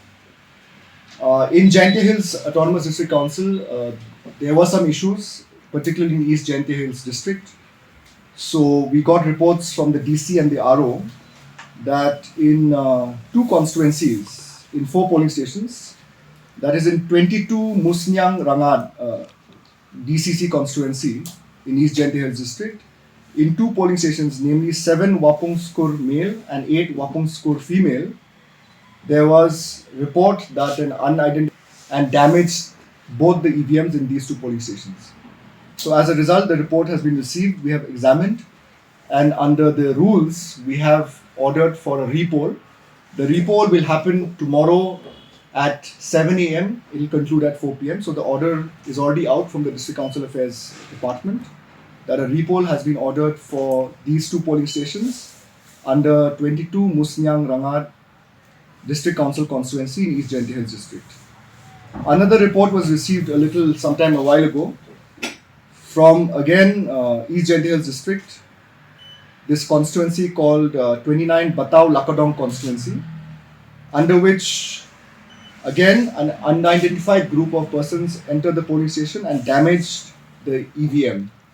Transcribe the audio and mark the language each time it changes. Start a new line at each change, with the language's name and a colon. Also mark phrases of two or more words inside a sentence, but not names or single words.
English: In Jante Hills Autonomous District Council, there were some issues, particularly in East Jante Hills District. So we got reports from the DC and the RO that in 2 constituencies, in 4 polling stations, that is in 22 Musnyang Rangad DCC constituency in East Jante Hills District, in 2 polling stations, namely 7 Wapungskur male and 8 Wapungskur female, there was report that an unidentified and damaged both the EVMs in these 2 polling stations. So as a result, the report has been received, we have examined, and under the rules, we have ordered for a repoll. The repoll will happen tomorrow at 7 a.m. It will conclude at 4 p.m. So the order is already out from the District Council Affairs Department that a repoll has been ordered for these 2 polling stations under 22 Musnyang Rangad District Council constituency in East Jante Hills District. Another report was received a while ago from again East Jante Hills District, this constituency called 29 Bataw Lakadong constituency, under which again, an unidentified group of persons entered the polling station and damaged the EVM.